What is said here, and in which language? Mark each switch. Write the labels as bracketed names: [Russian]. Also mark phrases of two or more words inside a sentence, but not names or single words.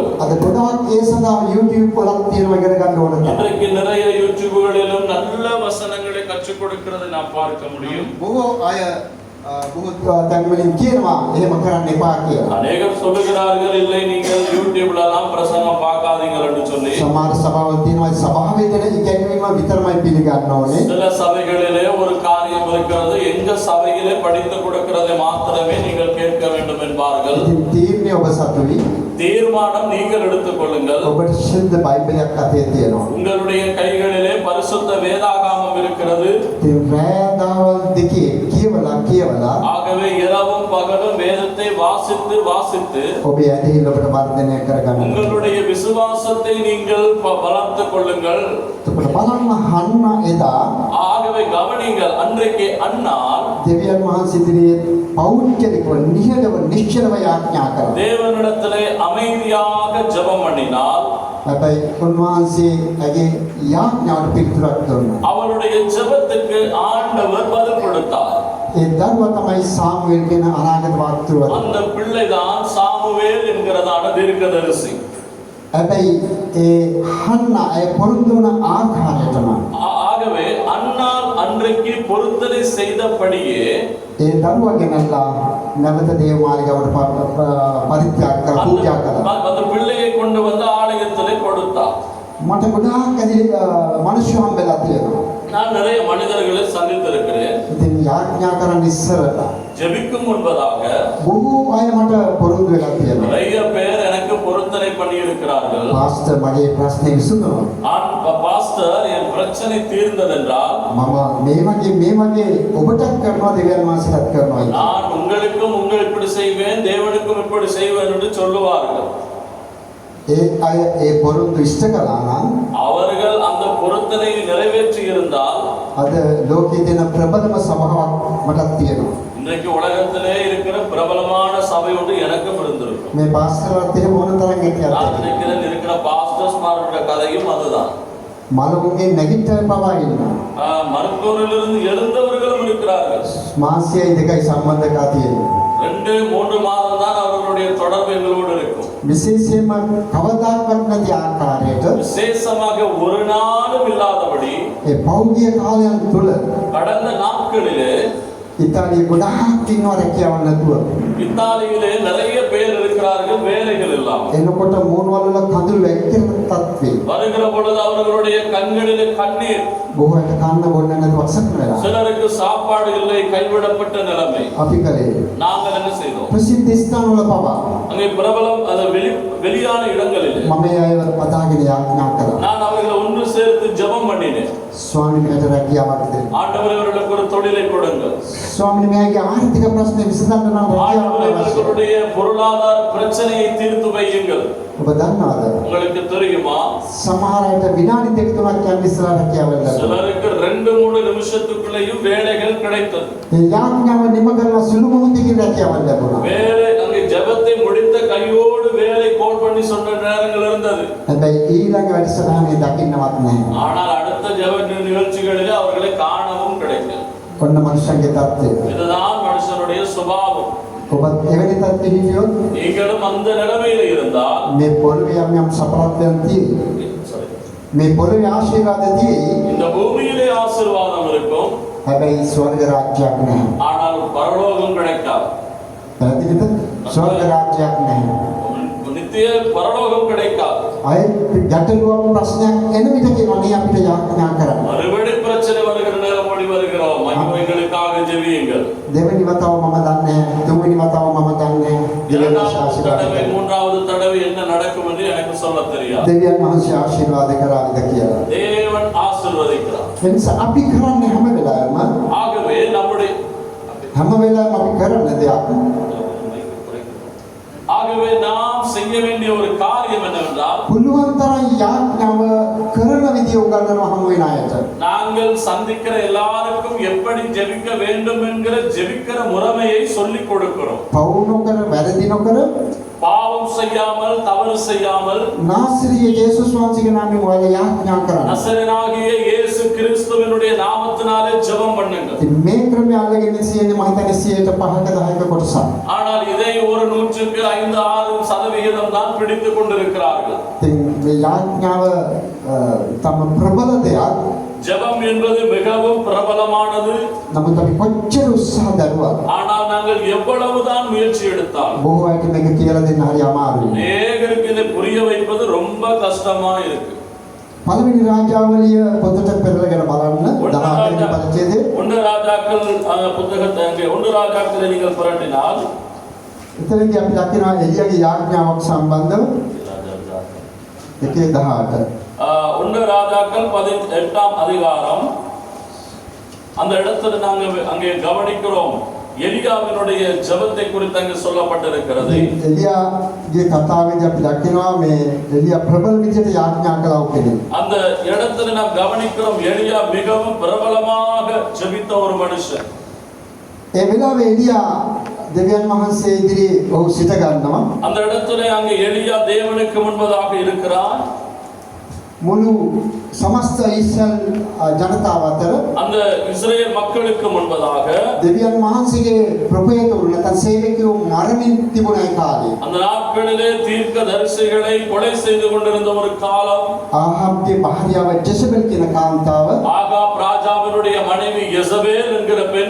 [Sinhala] අද ගොඩාක් ඒ සඳහා YouTube වලත් තියෙනවා ඉගෙන ගන්න ඕන තරම්. [Tamil] இன்றைக்கு நிறைய யூடியூப்களிலும் நல்ல வசனங்களை கற்றுக் கொடுக்கிறதை நாம் பார்க்க முடியும். [Sinhala] බොහෝ අය බොහෝ තැන්වලින් කියනවා එහෙම කරන්න එපා කියලා. [Tamil] அநேகர் சொல்லுகிறார்கள், இல்லை நீங்கள் யூடியூப்ல எல்லாம் பிரசங்கம் பார்க்காதீங்கள் என்று சொல்லி. [Sinhala] සමහර සභාවල් තියෙනවා සභාවේ දෙන ඉගැන්වීම විතරමයි පිළිගන්න ඕනේ. [Tamil] சில சபைகளிலே ஒரு காரியம் இருக்கிறது, எங்க சபையிலே படித்து கொடுக்கிறதை மாத்திரமே நீங்கள் கேட்க வேண்டும் என்பார்கள். [Sinhala] ඉතින් තීරණය ඔබ සතුයි. [Tamil] தீர்மானம் நீங்கள் எடுத்துக் கொள்ளுங்கள். [Sinhala] ඔබට ශුද්ධ බයිබලයක් අතේ තියෙනවා. [Tamil] உங்களுடைய கைகளிலே பரிசுத்த வேதாகமம் இருக்கிறது. [Sinhala] ඉතින් රෑදාවල් දෙකේ කියවලා [Tamil] ஆகவே இரவும் பகலும் வேதத்தை வாசித்து வாசித்து [Sinhala] ඔබේ ඇදහිල්ල ඔබට වර්ධනය කරගන්න. [Tamil] உங்களுடைய விசுவாசத்தை நீங்கள் வளர்த்துக் கொள்ளுங்கள். [Sinhala] එතකොට බලන්න හන්න එදා [Tamil] ஆகவே கவனிங்கள், அன்றைக்கு அன்னாள் [Sinhala] දෙවියන් වහන්සේ ඉදිරියේ පෞද්ගලිකව නිහඬව නිශ්චලව යාඥා කරා. [Tamil] தேவனிடத்திலே அமைதியாக ஜெபம் பண்ணினாள். [Sinhala] හැබැයි උන්වහන්සේගේ යාඥාවට පිළිතුරක් දුන්නා. [Tamil] அவளுடைய ஜெபத்துக்கு ஆண்டவர் பதில் கொடுத்தார். [Sinhala] ඒ දරුවා තමයි සාමුවෙල් කියන අනාගත වක්තෘවද. [Tamil] அந்த பிள்ளைதான் சாமுவேல் என்கிறதான தீர்க்கதரிசி. [Sinhala] හැබැයි ඒ හන්න ඒ පොරොන්දු වුණ ආකාරයටම [Tamil] ஆகவே அன்னாள் அன்றைக்கு பொருத்தனை செய்தபடியே [Sinhala] ඒ දරුවා ගෙනල්ලා නැවත දේවමාලිගාවට පරිත්‍යාග කරලා පූජා කළා. [Tamil] அந்த பிள்ளையை கொண்டு வந்து ஆலயத்திலே கொடுத்தார். [Sinhala] මට ගොඩාක් ඇදී මිනිස්සු හම්බෙලා තියෙනවා. [Tamil] நான் நிறைய மனிதர்களை சந்தித்திருக்கிறேன். [Sinhala] ඉතින් යාඥා කරන්න ඉස්සරලා [Tamil] ஜெபிக்கும் முன்பதாக [Sinhala] බොහෝ අය මට පොරොන්දු වෙලා තියෙනවා. [Tamil] நிறைய பேர் எனக்கு பொருத்தனை பண்ணி இருக்கிறார்கள். [Sinhala] පාස්ටර් මගේ ප්‍රශ්නේ විසඳනවා. [Tamil] பாஸ்டர், என் பிரச்சனை தீர்ந்ததென்றால் [Sinhala] මම මේ වගේ ඔබටත් කරනවා දෙවියන් වහන්සේටත් කරනවා. [Tamil] நான் உங்களுக்கும் இப்படி செய்வேன், தேவனுக்கும் இப்படி செய்வேன் என்று சொல்லுவார்கள். [Sinhala] ඒ අය ඒ පොරොන්දු ඉෂ්ට කළා නම් [Tamil] அவர்கள் அந்த பொருத்தனை நிறைவேற்றி இருந்தால் [Sinhala] අද ලෝකයේ තියෙන ප්‍රබලම සභාවක් මටත් තියෙනවා. [Tamil] இன்றைக்கு உலகத்திலே இருக்கிற பிரபலமான சபை ஒன்று எனக்கும் இருந்திருக்கும். [Sinhala] මේ පාස්ටර්වත් එහෙම ඕන තරම් [Tamil] நான் [Sinhala] හිටියත් [Tamil] நினைக்கிறேன், இருக்கிற பாஸ்டர்ஸ்மாரோட கதையும் அதுதான். [Sinhala] මලමුගේ නැගිට පවා ඉන්නවා. [Tamil] மருத்துவரிலிருந்து எழுந்தவர்களும் இருக்கிறார்கள். [Sinhala] මාසයයි දෙකයි සම්බන්ධකම් තියෙනවා. [Tamil] 2-3 மாதம் தான் அவர்களுடைய தொடர்பு எங்களோடு இருக்கும். [Sinhala] විශේෂයෙන්ම කවදාකවත් නැති ආකාරයට [Tamil] விசேஷமாக ஒரு நாளும் இல்லாதபடி [Sinhala] ඒ පෞද්ගලික කාලයන් තුල [Tamil] கடந்த நாட்களிலே [Sinhala] ඉතාලියේ ගොඩාක් ඉන්නවා රැකියාවක් නැතුව. [Tamil] இத்தாலியிலே நிறைய பேர் இருக்கிறார்கள், வேலைகள் இல்லாமல். [Sinhala] එනකොට මෝනවල කඳුළු වැක්කෙන තත්ත්වේ. [Tamil] வருகிற பொழுது அவர்களுடைய கண்களிலே கண்ணீர். [Sinhala] බොහෝට කන්න බොන්න නැතුව අසරණ වෙලා. [Tamil] சிலருக்கு சாப்பாடு இல்லை, கைவிடப்பட்ட நிலைமை. [Sinhala] අපි කලේ [Tamil] நாங்கள் என்ன செய்தோம்? [Sinhala] ප්‍රසිද්ධ ස්ථානවල පවා [Tamil] அங்கே பிரபலம் வெளியான இடங்களிலே [Sinhala] මම ඒ අයව පතාගෙන යාඥා කරා. [Tamil] நான் அவர்களை ஒன்று சேர்த்து ஜெபம் பண்ணினேன். [Sinhala] ස්වාමීන් වහන්සේ රැකියාවක් දෙන්න. [Tamil] ஆண்டவரே, அவர்களுக்கு ஒரு தொழிலை கொடுங்கள். [Sinhala] ස්වාමීන් වහන්සේගේ ආර්ථික ප්‍රශ්න විසඳන්න නම් [Tamil] ஆண்டவரே, [Sinhala] රැකියාවක් අවශ්‍යයි. [Tamil] அவர்களுடைய பொருளாதார பிரச்சனையை தீர்த்து வையுங்கள். [Sinhala] ඔබ දන්නවද? [Tamil] உங்களுக்கு தெரியுமா, [Sinhala] සමහර අයට විනාඩි දෙක තුනක් යන ඉස්සරහ රැකියාවක් ලැබෙනවා. [Tamil] சிலருக்கு 2-3 நிமிஷத்துக்குள்ளேயும் வேலைகள் கிடைத்தது. [Sinhala] ඒ යාඥාව නිම කරලා සුළු මොහොතකින් රැකියාවක් ලැබුණා. [Tamil] வேலை அங்கே ஜெபத்தை முடித்த கையோடு வேலை கோல் பண்ணி சொன்ன நேரங்கள் இருந்தது. [Sinhala] හැබැයි ඊළඟ වැඩසටහනේ දකින්නවත් නැහැ. [Tamil] ஆனால் அடுத்த ஜெப நிகழ்ச்சிகளிலே அவர்களை காணவும் கிடைக்கும். [Sinhala] ඔන්න මනුෂ්‍යන්ගේ தත්ත්වය. [Tamil] இதுதான் மனுஷனுடைய சுபாவம். [Sinhala] ඔබත් එවැනි தත්ත්වෙ හිටියොත් [Tamil] நீங்களும் அந்த நிலைமையில இருந்தால் [Sinhala] මේ පොළවේ යම් සපරත්වයන් තියෙයි. මේ පොළවේ ආශිර්වාද තියෙයි. [Tamil] இந்த பூமியிலே ஆசீர்வாதம் இருக்கும், [Sinhala] හැබැයි ස්වර්ග රාජ්‍යයක් නැහැ. [Tamil] ஆனால் பரலோகம் கிடைக்காது. [Sinhala] පැහැදිලිද? ස්වර්ග රාජ්‍යයක් නැහැ. [Tamil] நித்திய பரலோகம் கிடைக்காது. [Sinhala] අය ගැටලුවක් ප්‍රශ්නයක් එන විට කියනවා නේ අපිට යාඥා කරන්න. [Tamil] மறுபடி பிரச்சனை வருகிற நேரம் ஓடி வருகிறோம். மகிமைகளுக்காக ஜெபியுங்கள். [Sinhala] දෙවෙනි වතාව මම දන්නේ නැහැ. තුන්වෙනි වතාව මම දන්නේ නැහැ. [Tamil] இரண்டாவது தடவை, மூன்றாவது தடவை என்ன நடக்கும் என்று எனக்கு சொல்ல தெரியாது. [Sinhala] දෙවියන් වහන්සේ ආශිර්වාද කරාවිද කියලා. [Tamil] தேவன் ஆசீர்வதிக்கிறார். [Sinhala] එනිසා අපි කරන්නේ හැම වෙලාවෙම [Tamil] ஆகவே நம்முடைய [Sinhala] හැම වෙලාවෙම අපි කරන දෙයක් [Tamil] ஆகவே ஆகவே நாம் செய்ய வேண்டிய ஒரு காரியம் என்னவென்றால் [Sinhala] පුළුවන් තරම් යාඥාව කරන විදිය උගන්වනවා හමු වෙන අයට. [Tamil] நாங்கள் சந்திக்கிற எல்லாருக்கும் எப்படி ஜெபிக்க வேண்டும் என்கிற ஜெபிக்கிற முறைமையை சொல்லிக் கொடுக்கிறோம். [Sinhala] පවු නොකර වැරදි නොකර [Tamil] பாவம் செய்யாமல் தவறு செய்யாமல் [Sinhala] නාසරිය යේසුස් වහන්සේගේ නාමයෙන් ඔයාලා යාඥා කරන්න. [Tamil] நசரேயனாகிய இயேசு கிறிஸ்துவினுடைய நாமத்தினாலே ஜெபம் பண்ணுங்க. [Sinhala] ඉතින් මේ ක්‍රමය අල්ලගෙන ඉන්නේ මම හිතන්නේ 105ක 10ක කොටසක්. [Tamil] ஆனால் இதை ஒரு 100-5-6% தான் பிடித்துக் கொண்டிருக்கிறார்கள். [Sinhala] ඉතින් මේ යාඥාව තම ප්‍රබල දෙයක්. [Tamil] ஜெபம் என்பது மிகவும் பிரபலமானது. [Sinhala] නමුත් අපි කොච්චර උත්සාහ දරුවා [Tamil] ஆனால் நாங்கள் எவ்வளவுதான் முயற்சி எடுத்தாலும் [Sinhala] බොහෝ අයට මේක කියලා දෙන්න හරි අමාරුයි. [Tamil] அநேகருக்கு இதை புரிய வைப்பது ரொம்ப கஷ்டமா இருக்கு. [Sinhala] පළවෙනි රාජාවලිය පොතට පෙරලගෙන බලන්න 18 වෙනි පරිච්ඡේදයේ [Tamil] ஒன்று ராஜாக்கள் புத்தகத்தை அங்கே ஒன்று ராஜாக்களை நீங்கள் புரட்டினால் [Sinhala] එතනදී අපි දකිනවා එලියාගේ යාඥාවක් සම්බන්ධව 1:18 [Tamil] ஒன்று ராஜாக்கள் 18ஆம் அதிகாரம் அந்த இடத்துல நாங்கள் அங்கே கவனிக்கிறோம் எலியாவினுடைய ஜெபத்தை குறித்து அங்கே சொல்லப்பட்டிருக்கிறது. [Sinhala] එලියාගේ කතාවේදී අපි දකිනවා මේ එලියා ප්‍රබල විදිහට යාඥා කළා කෙනෙක්. [Tamil] அந்த இடத்துல நாம் கவனிக்கிறோம் எலியா மிகவும் பிரபலமாக ஜெபித்த ஒரு மனுஷன். [Sinhala] ඒ වෙලාවේ එලියා දෙවියන් වහන්සේ ඉදිරියේ ඔහු සිට ගන්නවා. [Tamil] அந்த இடத்துல அங்கே எலியா தேவனுக்கு முன்பதாக இருக்கிறார். [Sinhala] මුළු සමස්ත ඊශ්‍රායල් ජනතාව අතර [Tamil] அந்த இஸ்ரேல் மக்களுக்கு முன்பதாக [Sinhala] දෙවියන් වහන්සේගේ ප්‍රොෆෙටවරු නැත්නම් සේවකයෝ මරමින් තිබුණ ඒ කාලේ [Tamil] அந்த நாட்களிலே தீர்க்கதரிசிகளை கொலை செய்து கொண்டிருந்த ஒரு காலம். [Sinhala] ආහාබ්ගේ භාර්යාව ජෙසබෙල් කියන කාන්තාව [Tamil] ஆகாப் ராஜாவினுடைய மனைவி யெசபேல் என்கிற பெண்